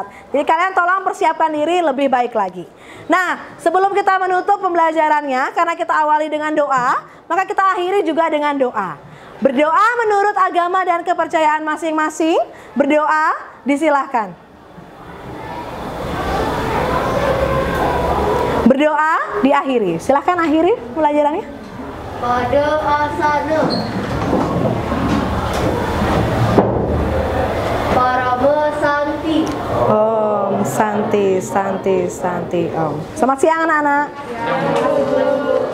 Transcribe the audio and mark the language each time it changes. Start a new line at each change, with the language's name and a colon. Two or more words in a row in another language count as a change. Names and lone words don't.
Indonesian: Jadi kalian tolong persiapkan diri lebih baik lagi. Nah, sebelum kita menutup pembelajarannya, karena kita awali dengan doa, maka kita akhiri juga dengan doa. Berdoa menurut agama dan kepercayaan masing-masing. Berdoa, disilahkan. Berdoa diakhiri. Silahkan akhiri pembelajarannya. Berdoa sadu.
Sanskrit: Parama Santi. Om Santi, Santi, Santi, Om.
Indonesian: Selamat siang anak-anak.